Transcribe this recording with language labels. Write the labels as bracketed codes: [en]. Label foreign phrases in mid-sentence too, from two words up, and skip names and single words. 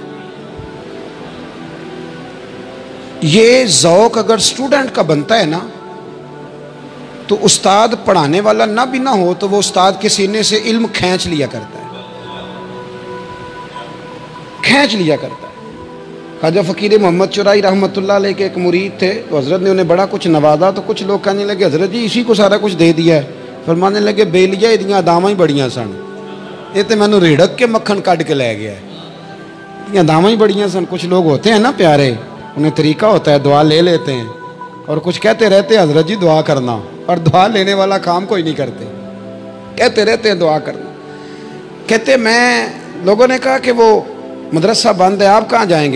[ur] یہ ذوق اگر اسٹوڈنٹ کا بنتا ہے نا تو استاد پڑھانے والا نہ بھی نہ ہو تو وہ استاد کے سینے سے علم کھینچ لیا کرتا ہے، کھینچ لیا کرتا ہے. خواجہ فقیر محمد چرائی رحمۃ اللہ علیہ کے ایک مرید تھے، تو حضرت نے انہیں بڑا کچھ نوازا، تو کچھ لوگ کہنے لگے حضرت جی اسی کو سارا کچھ دے دیا ہے. فرمانے لگے [pa] بیلیا ادیاں داواں ہی بڑیاں سن، یہ تو مینوں ریڑک کے مکھن کڈ کے لے گیا ہے. ادیاں داواں ہی بڑیاں سن. [ur] کچھ لوگ ہوتے ہیں نا پیارے، انہیں طریقہ ہوتا ہے دعا لے لیتے ہیں، اور کچھ کہتے رہتے ہیں حضرت جی دعا کرنا، اور دعا لینے والا کام کوئی نہیں کرتے، کہتے رہتے ہیں دعا کرنا. کہتے میں لوگوں نے کہا کہ وہ مدرسہ بند ہے، آپ کہاں جائیں گے؟